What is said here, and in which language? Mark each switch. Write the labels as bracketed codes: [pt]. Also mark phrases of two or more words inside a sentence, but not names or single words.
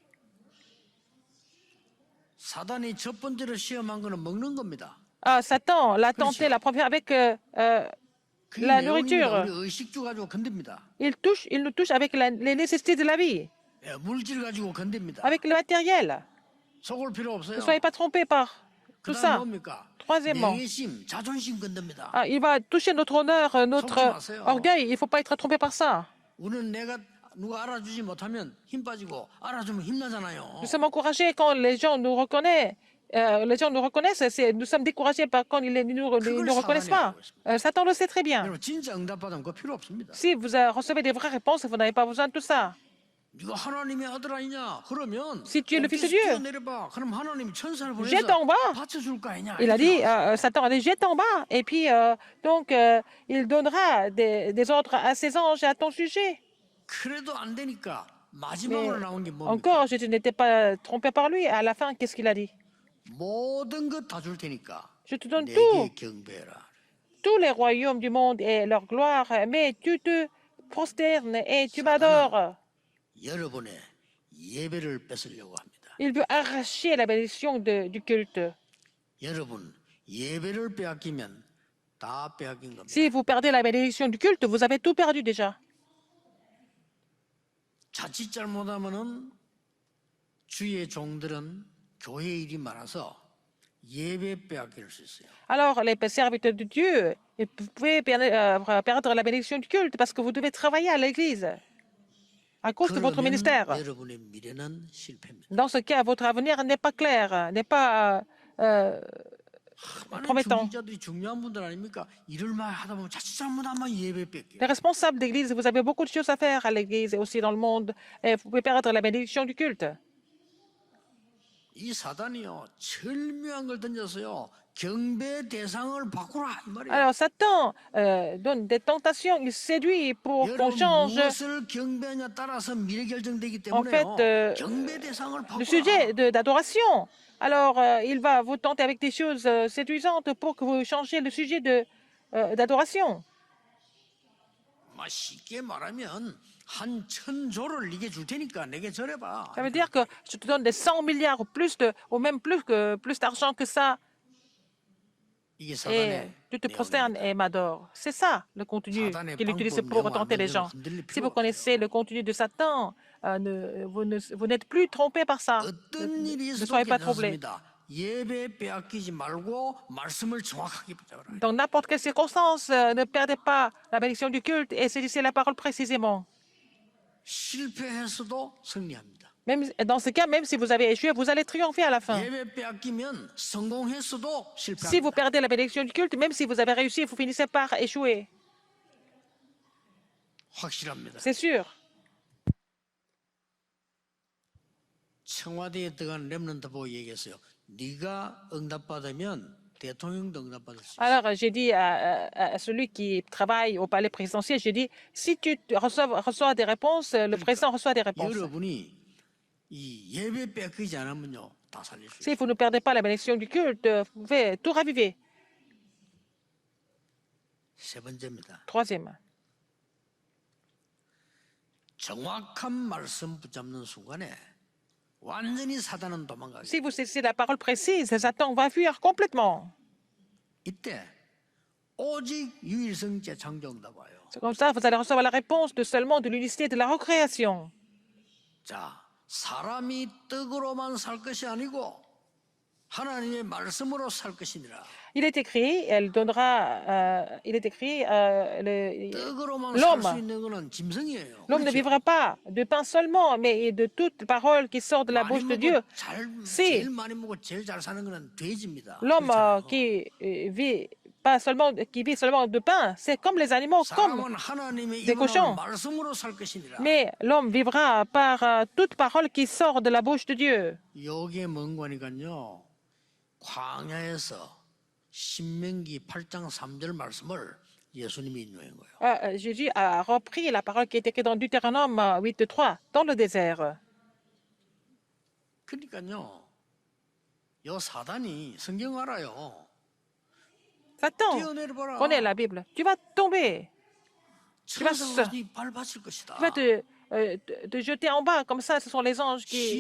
[ko] 사단이 첫 번째로 시험한 거는 먹는 겁니다. [fr] Satan l'a tenté la première avec [ko] 그 [fr] la [ko] 내용입니다. [fr] nourriture. [ko] 우리 의식주 가지고 건듭니다. [fr] Il nous touche avec les nécessités de la vie, [ko] 예, 물질 가지고 건듭니다. [fr] avec le matériel. [ko] 속을 필요 없어요. [fr] Ne soyez pas trompés par tout [ko] 그다음 [fr] ça. [ko] 뭡니까? [fr] Troisièmement, [ko] 명예심, 자존심 건듭니다. [fr] il va toucher notre honneur, notre orgueil. Il ne faut pas être trompé par ça. [ko] 우리는 내가 누가 알아주지 못하면 힘 빠지고 알아주면 힘나잖아요. [fr] Nous sommes encouragés quand les gens nous reconnaissent. Nous sommes découragés quand ils ne nous reconnaissent pas. Satan le sait très bien. [ko] 여러분 진짜 응답받으면 그거 필요 없습니다. [fr] Si vous recevez des vraies réponses, vous n'avez pas besoin de tout ça. [ko] 네가 하나님의 아들 아니냐? 그러면 [fr] Si tu es le fils de Dieu, [ko] 내려봐. 그럼 하나님이 천사를 [fr] jette [ko] 보내서 [fr] en bas. [ko] 받쳐줄 거 아니냐? [fr] Il a dit, Satan a dit, jette en bas. Et puis, il donnera des ordres à ses anges à ton sujet. [ko] 그래도 안 되니까 [fr] Mais [ko] 마지막으로 나온 게 뭡니까? [fr] encore, je n'étais pas trompé par lui. À la fin, qu'est-ce qu'il a dit? [ko] 모든 것 다 줄 테니까 [fr] Je te donne [ko] 내게 [fr] tout, [ko] 경배해라. [fr] tous les royaumes du monde et leur gloire, mais tu te prosternes et tu [ko] 사단은 [fr] m'adores. [ko] 여러분의 예배를 뺏으려고 합니다. [fr] Il veut arracher la bénédiction du culte. [ko] 여러분 예배를 빼앗기면 다 빼앗긴 겁니다. [fr] Si vous perdez la bénédiction du culte, vous avez tout perdu déjà. [ko] 자칫 잘못하면은 주의 종들은 교회 일이 많아서 예배 빼앗길 수 있어요. [fr] Alors, les serviteurs de Dieu, vous pouvez perdre la bénédiction du culte parce que vous devez travailler à l'église à cause de votre [ko] 그러면 [fr] ministère. [ko] 여러분의 미래는 실패입니다. [fr] Dans ce cas, votre avenir n'est pas clair, n'est pas [ko] 많은 [fr] promettant. [ko] 중직자들이 중요한 분들 아닙니까? 일을 많이 하다 보면 자칫 잘못하면 예배 뺏겨요. [fr] Les responsables d'église, vous avez beaucoup de choses à faire à l'église et aussi dans le monde. Et vous pouvez perdre la bénédiction du culte. [ko] 이 사단이요 절묘한 걸 던져서요 경배 대상을 바꾸라 이 말이에요. [fr] Alors, Satan donne des tentations, il séduit pour qu'on [ko] 여러분 [fr] change [ko] 무엇을 경배하냐 따라서 미래 결정되기 [fr] en fait [ko] 때문에요. 경배 대상을 [fr] le [ko] 바꾸라. [fr] sujet d'adoration. Alors, il va vous tenter avec des choses séduisantes pour que vous changiez le sujet d'adoration. [ko] 쉽게 말하면 한 1000조를 네게 줄 테니까 내게 절해봐. [fr] Ça veut dire que je te donne des 100 milliards ou plus ou même plus d'argent que ça [ko] 이게 [fr] et [ko] 사단의 [fr] tu te prosternes et m'adores. C'est ça le contenu qu'il utilise pour tenter les gens. Si vous connaissez le contenu de Satan, vous n'êtes plus trompé par ça. [ko] 어떤 일이 [fr] Ne [ko] 있어도 [fr] soyez pas troublés. [ko] 괜찮습니다. 예배 빼앗기지 말고 말씀을 정확하게 붙잡아라. [fr] Dans n'importe quelle circonstance, ne perdez pas la bénédiction du culte et saisissez la parole précisément. [ko] 실패했어도 승리합니다. [fr] Même, dans ce cas, même si vous avez échoué, vous allez triompher à la fin. [ko] 예배 빼앗기면 성공했어도 [fr] Si vous [ko] 실패합니다. [fr] perdez la bénédiction du culte, même si vous avez réussi, vous finissez par échouer. [ko] 확실합니다. [fr] C'est sûr. [ko] 청와대에 들어간 렘넌트 보고 얘기했어요. 네가 응답받으면 대통령도 응답받을 수 있어. [fr] Alors, j'ai dit à celui qui travaille au palais présidentiel, j'ai dit, si tu reçois des réponses, le président reçoit des réponses. [ko] 여러분이 이 예배 뺏기지 않으면요 다 살릴 수 [fr] Si [ko] 있어요. [fr] vous ne perdez pas la bénédiction du culte, vous pouvez tout raviver. [ko] 세 번째입니다. [fr] Troisième, [ko] 정확한 말씀 붙잡는 순간에 완전히 사단은 도망가게. [fr] si vous saisissez la parole précise, Satan va fuir complètement. [ko] 이때 오직 유일성제 창조응답 와요. [fr] C'est comme ça, vous allez recevoir la réponse seulement de l'unicité de la recréation. [ko] 자, 사람이 떡으로만 살 것이 아니고 하나님의 말씀으로 살 것이니라. [fr] Il est écrit, il est écrit, [ko] 떡으로만 살 [fr] l'homme [ko] 수 있는 것은 짐승이에요. [fr] l'homme ne [ko] 그렇죠? [fr] vivra pas de pain seulement, mais de toute parole qui sort de la [ko] 많이 [fr] bouche de [ko] 먹고 [fr] Dieu. [ko] 제일 많이 먹고 제일 잘 사는 것은 돼지입니다. [fr] L'homme [ko] 그렇잖아요. [fr] qui vit pas seulement, qui vit seulement de pain, c'est comme les animaux, comme. [ko] 사람은 하나님의 [fr] des [ko] 입으로 [fr] cochons. [ko] 말씀으로 살 것이니라. [fr] Mais l'homme vivra par toute parole qui sort de la bouche de Dieu. [ko] 여기에 뭔 거니까요. 광야에서 신명기 8장 3절 말씀을 예수님이 인용한 거예요. [fr] Jésus a repris la parole qui est écrite dans Deutéronome 8:3 dans le désert. [ko] 그러니까요. 요 사단이 성경 알아요. [fr] Satan, [ko] 뛰어내려봐라. [fr] connais la Bible. Tu vas tomber. [ko] 천사가 네 밟아칠 것이다. [fr] Tu vas te jeter en bas. Comme ça, ce sont les anges qui.